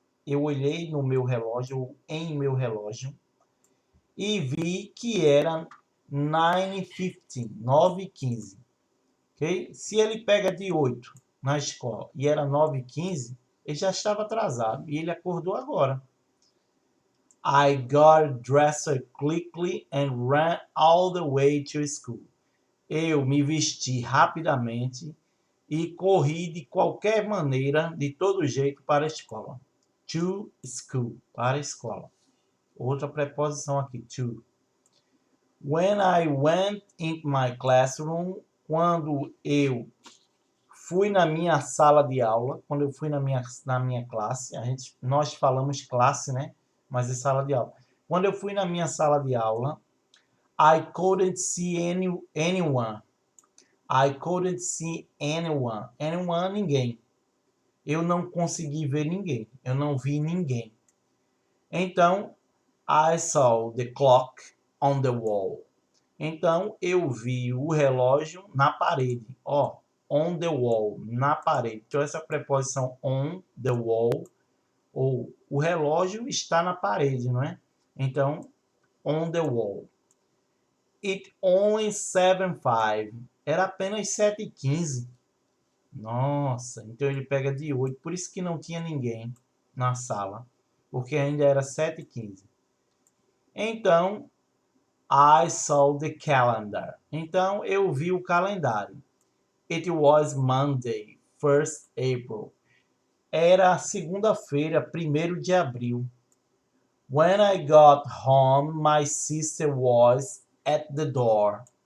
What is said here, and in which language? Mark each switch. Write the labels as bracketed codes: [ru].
[pt] Eu olhei no meu relógio, ou em meu relógio, e vi que era 9:15, 9:15. Okay? Se ele pega de 8 na escola e era 9:15, ele já estava atrasado e ele acordou agora. [en] I got dressed quickly and ran all the way to school. [pt] Eu me vesti rapidamente e corri de qualquer maneira, de todo jeito, para a escola. [en] To school, [pt] para a escola. Outra preposição aqui, to. [en] When I went into my classroom, [pt] quando eu fui na minha sala de aula, quando eu fui na minha classe, nós falamos classe, né? Mas é sala de aula. Quando eu fui na minha sala de aula, [en] I couldn't see anyone. I couldn't see anyone. [pt] Anyone, ninguém. Eu não consegui ver ninguém. Eu não vi ninguém. [en] Então, I saw the clock on the wall. [pt] Então, eu vi o relógio na parede. Ó, [en] on the wall, [pt] na parede. Então, essa preposição on the wall, ou o relógio está na parede, não é? [en] Então, on the wall. It only 7:05. [pt] Era apenas 7:15. Nossa, então ele pega de 8. Por isso que não tinha ninguém na sala. Porque ainda era 7:15. [en] Então, I saw the calendar. [pt] Então, eu vi o calendário. [en] It was Monday, 1st April. [pt] Era segunda-feira, 1º de abril. [en] When I got home, my sister was at the door.